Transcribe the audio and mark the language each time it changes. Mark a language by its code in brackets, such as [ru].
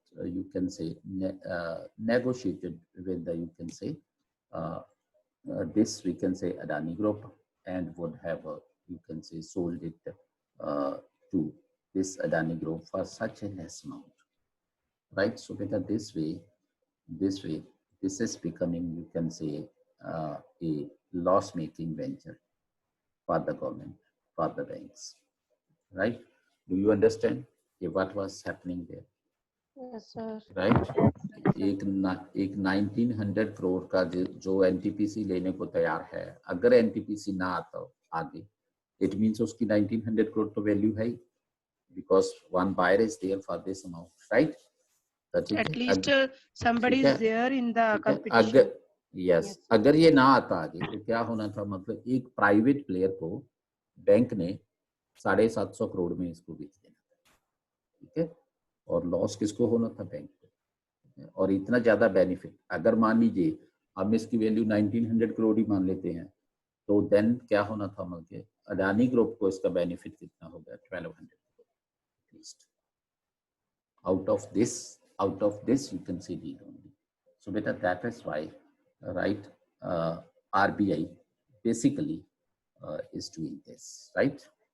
[en] You can say negotiated with the, you can say this, we can say Adani Group, and would have you can say sold it to this Adani Group for such a less amount, right? So because this way, this is becoming, you can say a loss-making venture for the government, for the banks, right? Do you understand what was happening there? Yes, sir. [hi] Right एक 1900 करोड़ का जो NTPC लेने को तैयार है, अगर NTPC ना आता आगे, [en] it means [hi] उसकी 1900 करोड़ तो वैल्यू है, [en] Because one buyer is there for this amount, right? At least somebody is there in the competition. [hi] अगर yes, अगर ये ना आता आगे तो क्या होना था, मतलब एक प्राइवेट प्लेयर को बैंक ने 750 करोड़ में इसको बेच देना था, ठीक है? और लॉस किसको होना था? बैंक को। और इतना ज्यादा बेनिफिट, अगर मान लीजिए हम इसकी वैल्यू 1900 करोड़ ही मान लेते हैं, तो देन क्या होना था, मतलब अडानी ग्रुप को इसका बेनिफिट कितना हो गया? 1200 crore at least. [en] out of this you can see deal only. So beta, that is why, right, RBI basically is doing this, right?